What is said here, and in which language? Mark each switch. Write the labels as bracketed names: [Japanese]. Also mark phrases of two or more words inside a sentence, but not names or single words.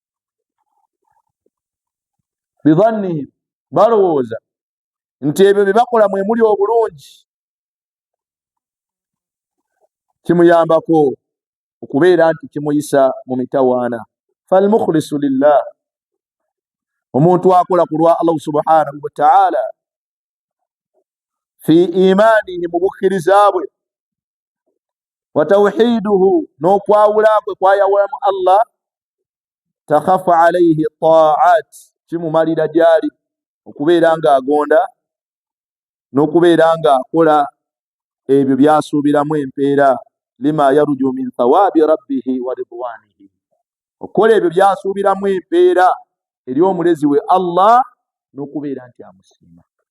[Ganda] Bidhannihim, balowooza nti ebyo bye bakola mwe muli obulungi. Kimuyambako okubeera nti kimuyisa mu mitawaana. [Arabic] فالمخلص لله, [Ganda] omuntu akola ku lwa Allah [Arabic] سبحانه وتعالى في إيمانه, [Ganda] mu bukkiriza bwe, [Arabic] وتوحيده, [Ganda] n'okwawula kwe kwayawulamu Allah, [Arabic] تخفى عليه طاعة, [Ganda] kimumalira gyali okubeera ng'agonda n'okubeera ng'akola ebyo by'asuubiramu empeera, [Arabic] لما يرجو من ثواب ربه ورضوانه, [Ganda] okukola ebyo by'asuubiramu empeera eri omulezi we Allah n'okubeera nti amusiima,